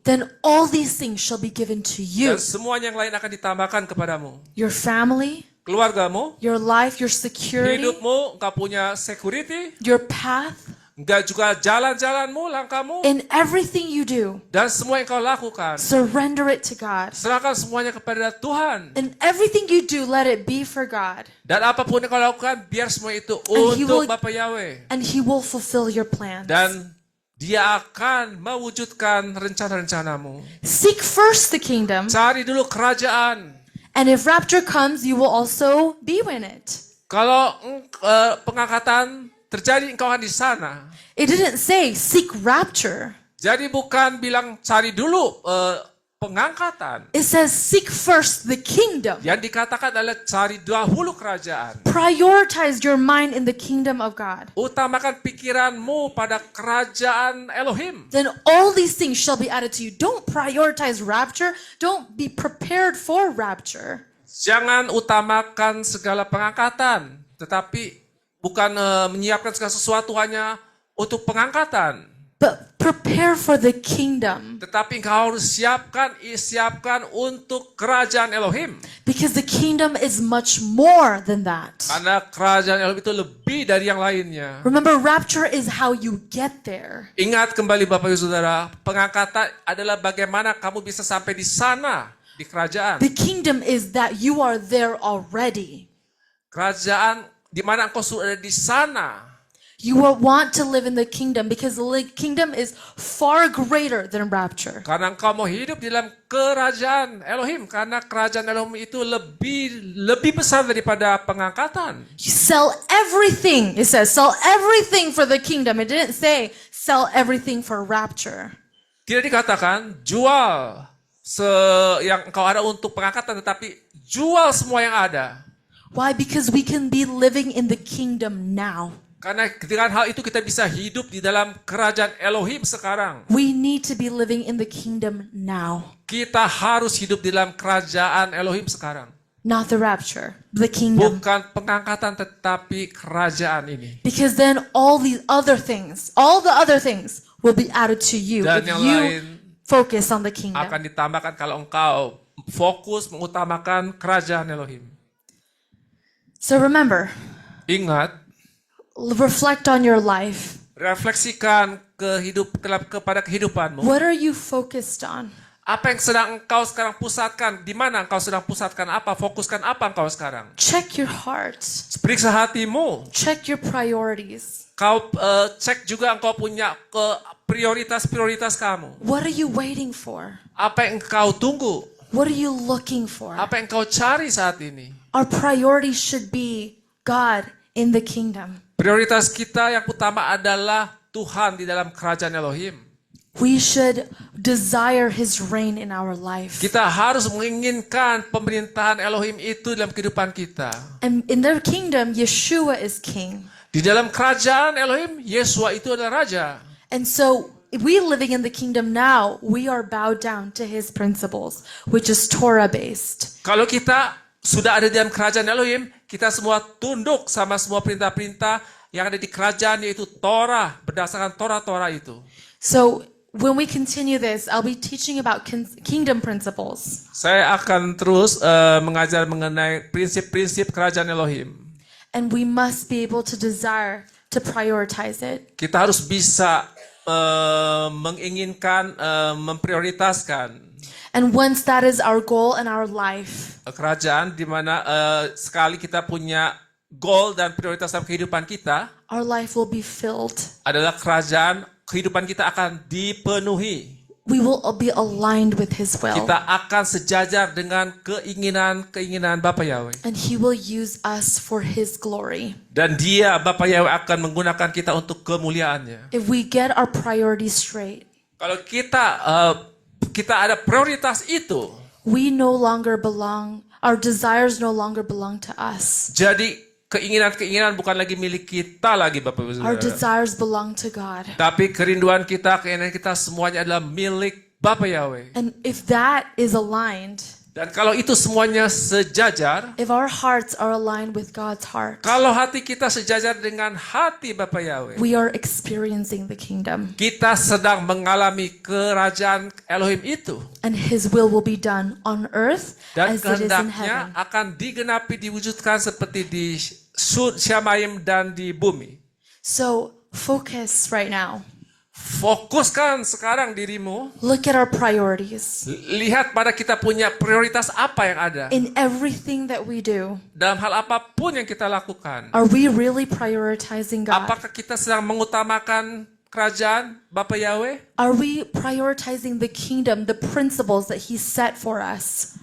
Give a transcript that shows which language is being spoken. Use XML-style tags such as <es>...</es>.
<en>Then all these things shall be given to you.</en> <id>Dan semuanya yang lain akan ditambahkan kepadamu.</id> <en>Your family,</en> <id>Keluargamu,</id> <en>your life, your security,</en> <id>hidupmu, engkau punya security,</id> <en>your path,</en> <id>enggak juga jalan-jalanmu, langkahmu,</id> <en>in everything you do,</en> <id>dan semua yang kau lakukan.</id> <en>surrender it to God.</en> <id>Serahkan semuanya kepada Tuhan.</id> <en>And everything you do, let it be for God.</en> <id>Dan apapun yang kau lakukan, biar semua itu</id> <en>And He</en> <id>untuk</id> <en>will-</en> <id>Bapa Yahweh.</id> <en>And He will fulfill your plans.</en> <id>Dan Dia akan mewujudkan rencana-rencanamu.</id> <en>Seek first the kingdom.</en> <id>Cari dulu kerajaan.</id> <en>And if rapture comes, you will also be in it.</en> <id>Kalau pengangkatan terjadi, engkau akan di sana.</id> <en>It didn't say seek rapture.</en> <id>Jadi bukan bilang cari dulu pengangkatan.</id> <en>It says seek first the kingdom.</en> <id>Yang dikatakan adalah cari dahulu kerajaan.</id> <en>Prioritize your mind in the kingdom of God.</en> <id>Utamakan pikiranmu pada kerajaan Elohim.</id> <en>Then all these things shall be added to you. Don't prioritize rapture. Don't be prepared for rapture.</en> <id>Jangan utamakan segala pengangkatan, tetapi bukan menyiapkan segala sesuatu hanya untuk pengangkatan.</id> <en>But prepare for the kingdom.</en> <id>Tetapi engkau harus siapkan untuk kerajaan Elohim.</id> <en>Because the kingdom is much more than that.</en> <id>Karena kerajaan Elohim itu lebih dari yang lainnya.</id> <en>Remember, rapture is how you get there.</en> <id>Ingat kembali Bapak Ibu Saudara, pengangkatan adalah bagaimana kamu bisa sampai di sana, di kerajaan.</id> <en>The kingdom is that you are there already.</en> <id>Kerajaan di mana engkau sudah ada di sana.</id> <en>You will want to live in the kingdom because the kingdom is far greater than rapture.</en> <id>Karena engkau mau hidup di dalam kerajaan Elohim. Karena kerajaan Elohim itu lebih besar daripada pengangkatan.</id> <en>You sell everything. It says sell everything for the kingdom. It didn't say sell everything for rapture.</en> <id>Tidak dikatakan jual yang engkau ada untuk pengangkatan, tetapi jual semua yang ada.</id> <en>Why? Because we can be living in the kingdom now.</en> <id>Karena dengan hal itu kita bisa hidup di dalam kerajaan Elohim sekarang.</id> <en>We need to be living in the kingdom now.</en> <id>Kita harus hidup di dalam kerajaan Elohim sekarang.</id> <en>Not the rapture, the kingdom.</en> <id>Bukan pengangkatan tetapi kerajaan ini.</id> <en>Because then all the other things will be added to you</en> <id>Dan</id> <en>if</en> <id>yang</id> <en>you</en> <id>lain</id> <en>focus on the kingdom.</en> <id>akan ditambahkan kalau engkau fokus mengutamakan kerajaan Elohim.</id> <en>So remember,</en> <id>Ingat,</id> <en>reflect on your life.</en> <id>refleksikan kepada kehidupanmu.</id> <en>What are you focused on?</en> <id>Apa yang sedang engkau sekarang pusatkan? Di mana engkau sedang pusatkan apa? Fokuskan apa engkau sekarang?</id> <en>Check your heart.</en> <id>Periksa hatimu.</id> <en>Check your priorities.</en> <id>Kau cek juga engkau punya prioritas kamu.</id> <en>What are you waiting for?</en> <id>Apa yang engkau tunggu?</id> <en>What are you looking for?</en> <id>Apa yang engkau cari saat ini?</id> <en>Our priorities should be God in the kingdom.</en> <id>Prioritas kita yang utama adalah Tuhan di dalam kerajaan Elohim.</id> <en>We should desire His reign in our life.</en> <id>Kita harus menginginkan pemerintahan Elohim itu dalam kehidupan kita.</id> <en>And in their kingdom, Yeshua is king.</en> <id>Di dalam kerajaan Elohim, Yesua itu adalah raja.</id> <en>And so, we living in the kingdom now, we are bowed down to His principles, which is Torah-based.</en> <id>Kalau kita sudah ada di dalam kerajaan Elohim, kita semua tunduk sama semua perintah-perintah yang ada di kerajaan, yaitu Torah, berdasarkan Torah itu.</id> <en>So when we continue this, I'll be teaching about kingdom principles.</en> <id>Saya akan terus mengajar mengenai prinsip-prinsip kerajaan Elohim.</id> <en>And we must be able to desire to prioritize it.</en> <id>Kita harus bisa menginginkan, memprioritaskan</id> <en>And once that is our goal in our life,</en> <id>kerajaan, di mana sekali kita punya goal dan prioritas dalam kehidupan kita,</id> <en>our life will be filled.</en> <id>adalah kerajaan, kehidupan kita akan dipenuhi.</id> <en>We will be aligned with His will.</en> <id>Kita akan sejajar dengan keinginan Bapa Yahweh.</id> <en>And He will use us for His glory.</en> <id>Dan Dia, Bapa Yahweh, akan menggunakan kita untuk kemuliaannya.</id> <en>If we get our priorities straight,</en> <id>Kalau kita ada prioritas itu,</id> <en>we no longer belong, our desires no longer belong to us.</en> <id>jadi keinginan-keinginan bukan lagi milik kita lagi, Bapak Ibu</id> <en>Our</en> <id>Saudara.</id> <en>desires belong to God.</en> <id>Tapi kerinduan kita, keinginan kita semuanya adalah milik Bapa Yahweh.</id> <en>And if that is aligned,</en> <id>Dan kalau itu semuanya sejajar,</id> <en>if our hearts are aligned with God's heart,</en> <id>kalau hati kita sejajar dengan hati Bapa Yahweh,</id> <en>we are experiencing the kingdom.</en> <id>kita sedang mengalami kerajaan Elohim itu.</id> <en>And His will be done on earth</en> <id>Dan</id> <en>as it is in</en> <id>kehendaknya</id> <en>heaven.</en> <id>akan digenapi, diwujudkan seperti di Syamayim dan di bumi.</id> <en>So focus right now.</en> <id>Fokuskan sekarang dirimu.</id> <en>Look at our priorities.</en> <id>Lihat pada kita punya prioritas apa yang ada.</id> <en>In everything that we do,</en> <id>Dalam hal apapun yang kita lakukan.</id> <en>are we really prioritizing God?</en> <id>Apakah kita sedang mengutamakan kerajaan Bapa Yahweh?</id> <en>Are we prioritizing the kingdom, the principles that He set for us?</en>